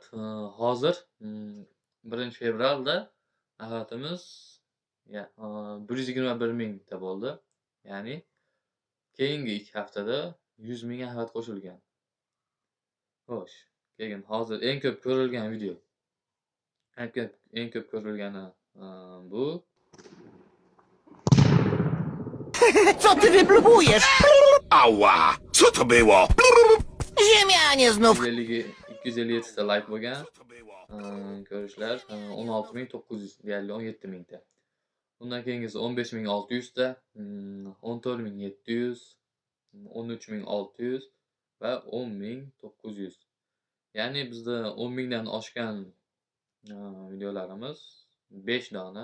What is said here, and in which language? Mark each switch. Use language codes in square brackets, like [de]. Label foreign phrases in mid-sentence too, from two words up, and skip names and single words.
[uz] Hozir 1-fevralda ahvatimiz 121 mingta bo'ldi. Ya'ni keyingi 2 haftada 100 ming ahvat qo'shilgan. Xo'sh, keyin hozir eng ko'p ko'rilgan video. Eng ko'p ko'rilgani bu. [pl] Co ty wyblubujesz? Ała! Co to było? Ziemianie znów. [uz] 257 ta like bo'lgan. [pl] Co to było? [uz] Ko'rishlar 16.900, deyarli 17 mingta. Undan keyingisi 15.600 ta, 14.700, 13.600 va 10.900. Ya'ni bizda 10 mingdan oshgan videolarimiz 5 dona.